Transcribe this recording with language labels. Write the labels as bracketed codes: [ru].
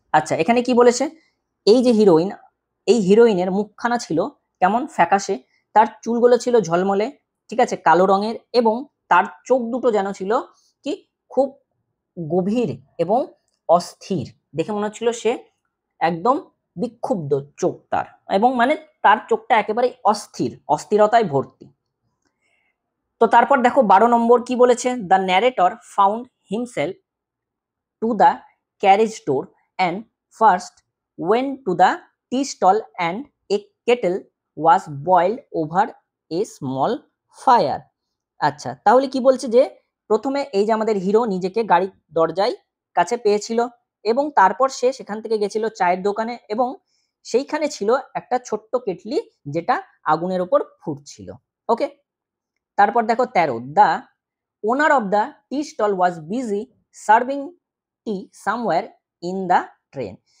[bn] আচ্ছা, এখানে কি বলেছে, এই যে হিরোইন, এই হিরোইনের মুখখানা ছিল কেমন ফ্যাকাশে, তার চুলগুলো ছিল ঝলমলে, ঠিক আছে, কালো রঙের এবং তার চোখ দুটো যেন ছিল কি খুব গভীর এবং অস্থির, দেখে মনে হচ্ছিল সে একদম বিক্ষুব্ধ চোখ তার, এবং মানে তার চোখটা একেবারে অস্থিরতায় ভর্তি। তো তারপর দেখো 12 নম্বর কি বলেছে, [en] The narrator found himself to the carriage door and first went to the tea stall and a kettle was boiled over a small fire. [bn] আচ্ছা, তাহলে কি বলছে যে প্রথমে এই যে আমাদের হিরো নিজেকে গাড়ির দরজায় কাছে পেয়েছিল এবং তারপর সে সেখান থেকে গেছিল চায়ের দোকানে এবং সেইখানে ছিল একটা ছোট্ট কেটলি যেটা আগুনের ওপর ফুটছিল। [en] okay, [bn] তারপর দেখো 13, [en] The owner of the tea stall was busy serving tea somewhere in the train.